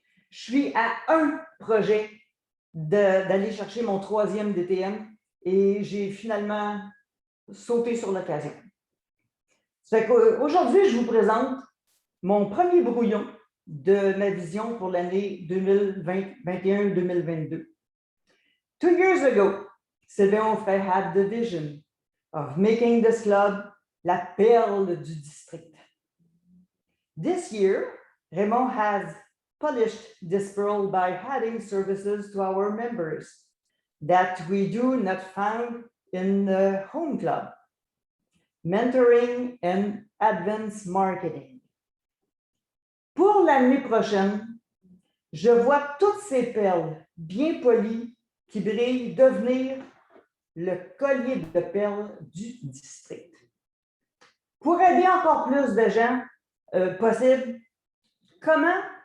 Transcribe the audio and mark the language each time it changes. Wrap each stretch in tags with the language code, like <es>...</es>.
<fr>Je suis à un projet d'aller chercher mon 3e DTM et j'ai finalement sauté sur l'occasion. Aujourd'hui, je vous présente mon premier brouillon de ma vision pour l'année 2021-2022.</fr> <en>2 years ago, Sylvain Onfray had the vision of making this club</en> <fr>la perle du district.</fr> <en>This year, Raymond has polished this pearl by adding services to our members that we do not find in the home club. Mentoring and advanced marketing.</en> <fr>Pour l'année prochaine, je vois toutes ces perles bien polies qui brillent devenir le collier de perles du district. Pour aider encore plus de gens possible, comment?</fr>